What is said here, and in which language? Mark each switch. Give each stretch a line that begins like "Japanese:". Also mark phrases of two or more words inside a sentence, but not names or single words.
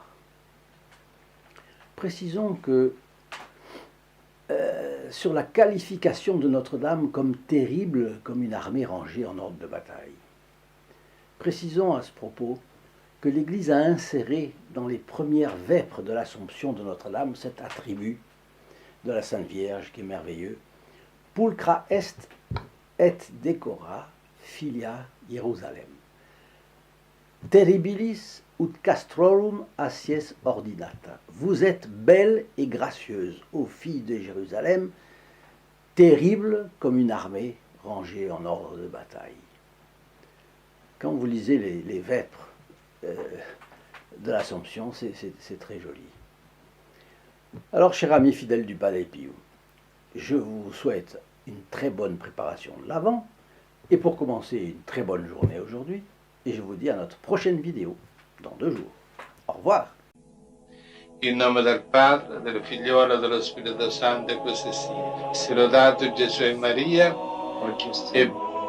French: Précisons que sur la qualification de Notre-Dame comme terrible, comme une armée rangée en ordre de bataille. Précisons à ce propos que l'Église a inséré dans les premières vêpres de l'Assomption de Notre-Dame cet attribut de la Sainte Vierge qui est merveilleux,
Latin: pulcra est et decora filia Jerusalem. Terribilis ut castrorum acies ordinata.
French: Vous êtes belle et gracieuse, ô filles de Jérusalem, terrible comme une armée rangée en ordre de bataille. Quand vous lisez les vêpres de l'Assomption, c'est très joli. Alors, chers amis fidèles du Padre Pio, je vous souhaite une très bonne préparation de l'Avent, et pour commencer, une très bonne journée aujourd'hui, et je vous dis à notre prochaine vidéo, dans 2 jours. Au revoir.
Italian: In nome del Padre, del Figliolo e dello Spirito Santo, e così sia. Sia lodato Gesù e Maria, e